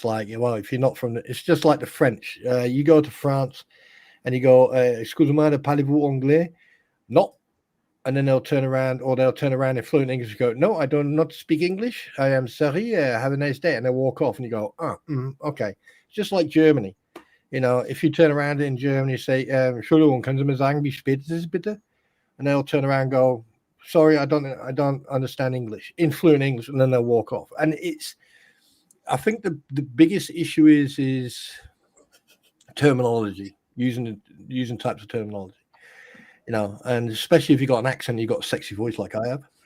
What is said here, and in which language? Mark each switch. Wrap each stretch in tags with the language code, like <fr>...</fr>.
<en>It's like, well, if you're not from, it's just like the French. You go to France and you go,</en> <fr>"Excusez-moi, parlez-vous anglais?"</fr> <en>No. And then they'll turn around in fluent English and go, "No, I do not speak English. I am sorry. Have a nice day." And they walk off and you go, "Oh, okay." It's just like Germany. You know, if you turn around in Germany, say,</en> <de>"Entschuldigung, können Sie mir sagen, wie spät es ist, bitte?"</de> <en>And they'll turn around and go, "Sorry, I don't understand English," in fluent English, and then they'll walk off. And I think the biggest issue is terminology, using types of terminology. You know, and especially if you've got an accent, you've got a sexy voice like I have.</en>